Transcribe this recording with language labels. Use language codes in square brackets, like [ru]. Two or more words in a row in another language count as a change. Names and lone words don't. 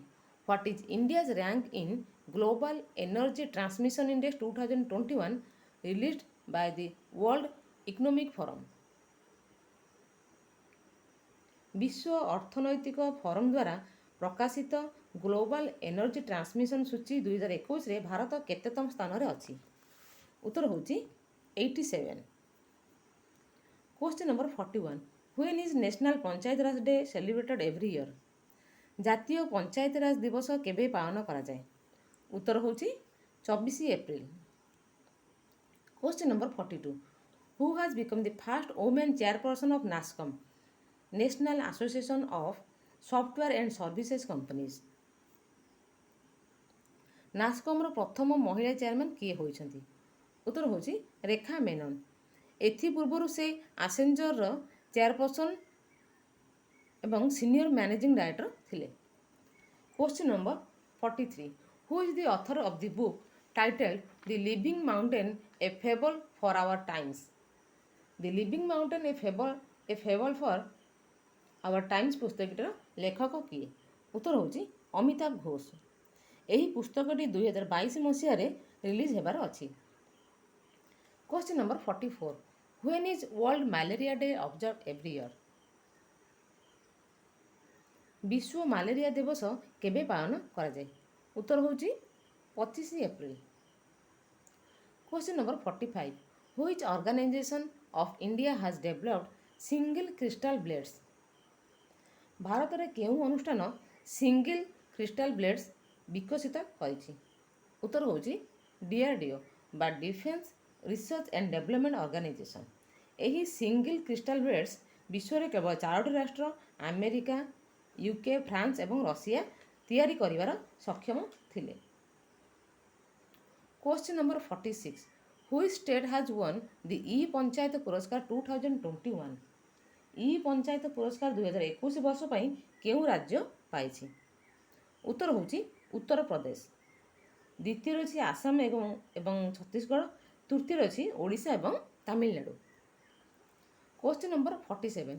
[en] What is India's rank in Global Energy Transmission Index 2021 released by the World Economic Forum? [or] ବିଶ୍ୱ ଅର୍ଥନୈତିକ ଫୋରମ ଦ୍ୱାରା ପ୍ରକାଶିତ ଗ୍ଲୋବାଲ ଏନର୍ଜି ଟ୍ରାନ୍ସମିଶନ ସୂଚୀ 2021ରେ ଭାରତ କେତେତମ ସ୍ଥାନରେ ଅଛି? ଉତ୍ତର ହେଉଛି 87। [en] Question number [or] 41. [en] When is National ପଞ୍ଚାୟତ ରାଜ day celebrated every year? [or] ଜାତୀୟ ପଞ୍ଚାୟତ ରାଜ ଦିବସ କେବେ ପାଳନ କରାଯାଏ? ଉତ୍ତର ହେଉଛି 24 ଏପ୍ରିଲ। [en] Question number [or] 42. [en] Who has become the first woman chairperson of NASSCOM, National Association of Software and Services Companies? [or] ନାସ୍କମ୍ର ପ୍ରଥମ ମହିଳା ଚେୟାରମ୍ୟାନ୍ କିଏ ହୋଇଛନ୍ତି? ଉତ୍ତର ହେଉଛି ରେଖା ମେନନ। ଏଥିପୂର୍ବରୁ ସେ ଆସେଞ୍ଜରର ଚେୟାରପର୍ସନ ଏବଂ [en] senior managing director [or] ଥିଲେ। [en] Question number 43. Who is the author of the book titled The Living Mountain, A Fable for Our Times? [or] The Living Mountain, A Fable for Our Times ପୁସ୍ତକଟିର ଲେଖକ କିଏ? ଉତ୍ତର ହେଉଛି ଅମିତାଭ ଘୋଷ। ଏହି ପୁସ୍ତକଟି 2022 ମସିହାରେ ରିଲିଜ୍ ହେବାର ଅଛି। [en] Question number 44. When is World Malaria Day observed every year? [or] ବିଶ୍ୱ ମ୍ୟାଲେରିଆ ଦିବସ କେବେ ପାଳନ କରାଯାଏ? ଉତ୍ତର ହେଉଛି 25 ଏପ୍ରିଲ। [en] Question number [or] 45. [en] Which organization of India has developed single crystal blades? [or] ଭାରତରେ କେଉଁ ଅନୁଷ୍ଠାନ [en] single crystal blades [or] ବିକଶିତ କରିଛି? ଉତ୍ତର ହେଉଛି DRDO ବା ଡିଫେନ୍ସ ରିସର୍ଚ୍ଚ ଆଣ୍ଡ ଡେଭଲପମେଣ୍ଟ ଅର୍ଗାନାଇଜେସନ୍। ଏହି [en] single crystal blades [or] ବିଶ୍ୱରେ କେବଳ 4ଟି ରାଷ୍ଟ୍ର ଆମେରିକା, UK, ଫ୍ରାନ୍ସ ଏବଂ ରଷିଆ ତିଆରି କରିବାର ସକ୍ଷମ ଥିଲେ। [en] Question number 46. Which state has won the E-ପଞ୍ଚାୟତ ପୁରସ୍କାର 2021? [or] ଇ-ପଞ୍ଚାୟତ ପୁରସ୍କାର 2021 ବର୍ଷ ପାଇଁ କେଉଁ ରାଜ୍ୟ ପାଇଛି? ଉତ୍ତର ହେଉଛି ଉତ୍ତରପ୍ରଦେଶ। ଦ୍ୱିତୀୟରେ ଅଛି ଆସାମ ଏବଂ ଛତିଶଗଡ଼। ତୃତୀୟରେ ଅଛି ଓଡ଼ିଶା ଏବଂ ତାମିଲନାଡୁ। [en] Question number [or] 47.